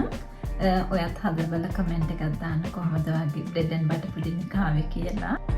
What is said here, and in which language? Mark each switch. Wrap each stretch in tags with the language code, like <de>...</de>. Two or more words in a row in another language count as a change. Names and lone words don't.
<si>ඔයත් හදලා බලලා comment එකක් දාන්න කොහොමද වගේ</si> <en>bread and butter pudding</en> <si>එක ආවේ කියලා.</si>